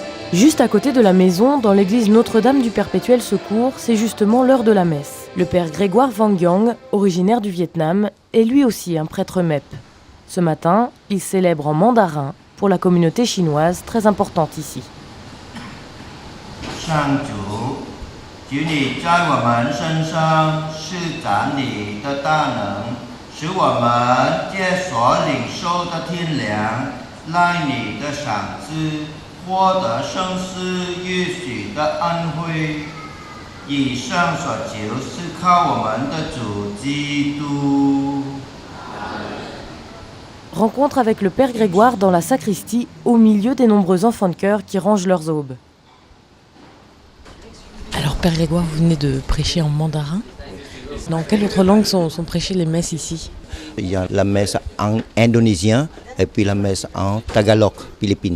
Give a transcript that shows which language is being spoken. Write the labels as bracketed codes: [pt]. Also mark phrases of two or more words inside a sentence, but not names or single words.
[fr] Juste à côté de la maison, dans l'église Notre-Dame du Perpétuel Secours, c'est justement l'heure de la messe. Le père Grégoire Van Giang, originaire du Vietnam, est lui aussi un prêtre MEP. Ce matin, il célèbre en mandarin pour la communauté chinoise très importante ici. [zh] 上主，求你在我们身上施展你的大能，使我们借所领受的天粮，赖你的赏赐，获得生死预许的恩惠。以上所求是靠我们的主基督。 [fr] Rencontre avec le père Grégoire dans la sacristie, au milieu des nombreux enfants de chœur qui rangent leurs aubes. Alors, Père Grégoire, vous venez de prêcher en mandarin. Dans quelle autre langue sont prêchées les messes ici? Il y a la messe en indonésien et puis la messe en tagalog, Philippines.